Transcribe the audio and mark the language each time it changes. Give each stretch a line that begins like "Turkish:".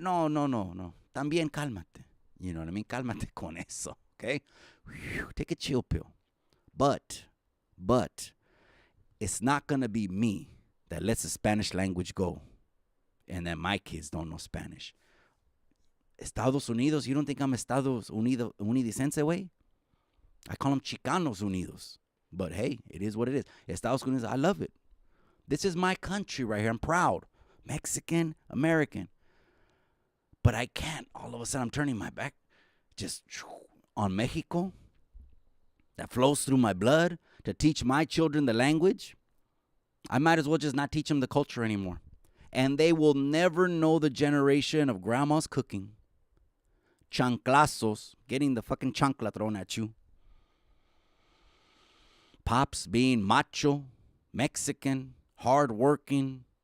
English: No.
Spanish: También cálmate.
English: You know what I mean?
Spanish: Cálmate con eso,
English: okay? Take a chill pill. But it's not going to be me that lets the Spanish language go and that my kids don't know Spanish. Estados Unidos, you don't think I'm Estados Unidicense, way? I call them Chicanos Unidos. But hey, it is what it is. Estados Unidos, I love it. This is my country right here. I'm proud. Mexican, American. But I can't. All of a sudden, I'm turning my back just on Mexico that flows through my blood to teach my children the language. I might as well just not teach them the culture anymore. And they will never know the generation of grandma's cooking, chanclazos, getting the fucking chancla thrown at you, pops being macho, Mexican, hardworking.